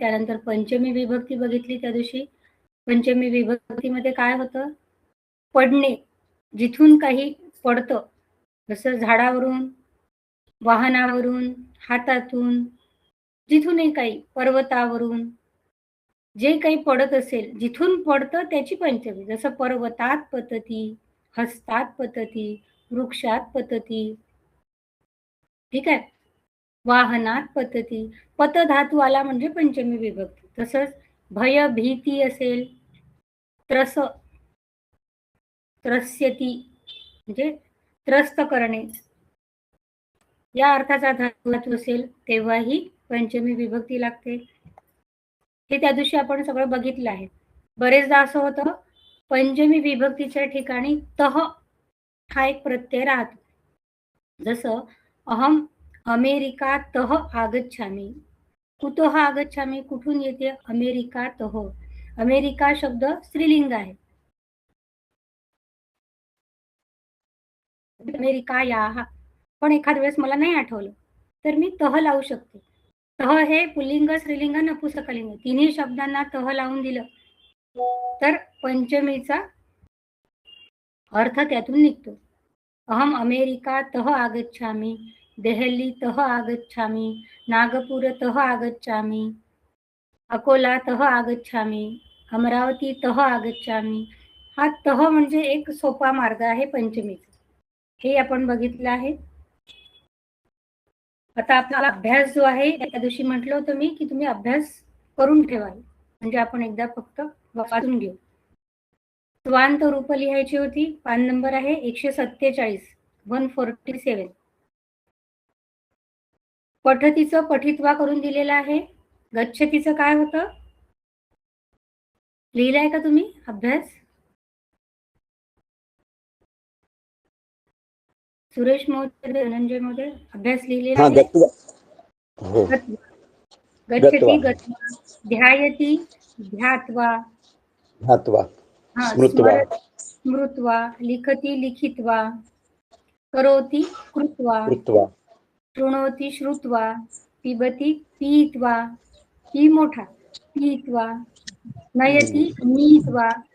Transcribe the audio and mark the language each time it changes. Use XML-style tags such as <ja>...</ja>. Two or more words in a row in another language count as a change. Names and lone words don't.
<mr>त्यानंतर पंचमी विभक्ती बघितली त्या दिवशी. पंचमी विभक्तीमध्ये काय होतं? पडणे, जिथून काही पडतं, जसं झाडावरून, वाहनावरून, हातातून, जिथूनही काही, पर्वतावरून जे काही पडत असेल, जिथून पडतं त्याची पंचमी.</mr> <sa>जसं पर्वतात पतती, हस्तात पतती, वृक्षात पतती,</sa> <mr>ठीक आहे,</mr> <sa>वाहनात पतती.</sa> <mr>पत धातू आला म्हणजे पंचमी विभक्ती. तसंच भय भीती असेल,</mr> <sa>त्रस त्रस्यती</sa> <mr>म्हणजे त्रस्त करणे, या अर्थाचा धातू असेल तेव्हाही पंचमी विभक्ती लागते. हे त्या दिवशी आपण सगळं बघितलं आहे. बरेचदा असं होतं, पंचमी विभक्तीच्या ठिकाणी तह हा एक प्रत्यय राहतो.</mr> <sa>जसं अहम अमेरिकातः आगच्छामि. कुतः आगच्छामि,</sa> <mr>कुठून येते? अमेरिकातः. अमेरिका शब्द स्त्रीलिंग आहे. अमेरिकायाः, पण एखाद वेळेस मला नाही आठवलं तर मी तह लावू शकते. तह हे पुल्लिंग, स्त्रीलिंग, नपुंसकलिंग तिन्ही शब्दांना तह लावून दिलं तर पंचमीचा अर्थ त्यातून निघतो.</mr> <sa>अहम अमेरिकातः आगच्छामि, देहलीतः आगच्छामि, नागपुरतः आगच्छामि, अकोलातः आगच्छामि, अमरावतीतः आगच्छामि.</sa> <mr>हा तह म्हणजे एक सोपा मार्ग आहे पंचमीचा. हे आपण बघितलं आहे. आता आपला अभ्यास जो आहे, त्या दिवशी म्हटलं होतं मी की तुम्ही अभ्यास करून ठेवा, म्हणजे आपण एकदा फक्त वाचून घेऊ. त्वांत रूप लिहायची होती. पान नंबर आहे 147, 147. पठतीचं पठित्वा करून दिलेलं आहे. गच्छतीचं काय होतं लिहिलंय का तुम्ही अभ्यास? सुरेश महोदय, धनंजय महोदय, अभ्यास लिहिलेला आहे?</mr> <sa>गच्छति गत्वा, ध्यायति ध्यात्वा, स्मृत्वा, लिखति लिखित्वा, करोति कृत्वा, शृणोति श्रुत्वा, पिबति पीत्वा,</sa> <mr>पी मोठा,</mr> <sa>पीत्वा, नयति नीत्वा,</sa>